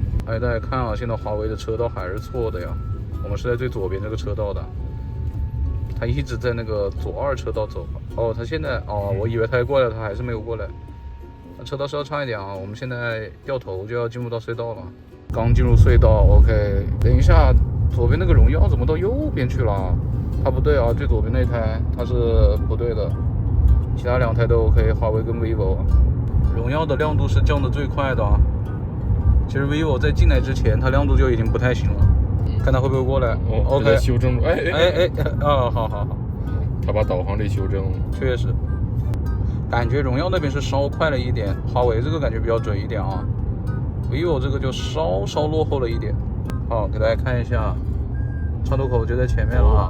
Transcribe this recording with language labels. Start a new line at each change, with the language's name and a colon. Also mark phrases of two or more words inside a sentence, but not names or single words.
Chinese: 大家看啊，現在華為的車道還是錯的呀。我們是在最左邊這個車道的，他一直在那個左2車道走。他現在我以為他要過來，他還是沒有過來。車道稍差一點啊，我們現在掉頭就要進入到隧道了。剛進入隧道 ，OK。等一下，左邊那個榮耀怎麼到右邊去了？它不對啊，最左邊那台它是不對的。其他2台都 OK， 華為跟 vivo。榮耀的亮度是降的最快的啊。其實 vivo 在進來之前，它亮度就已經不太行了。看它會不會過來。OK。修正。好。他把導航給修正了。確實。感覺榮耀那邊是稍快了一點，華為這個感覺比較準一點啊。vivo 這個就稍落後了一點。好，給大家看一下，岔路口就在前面了啊。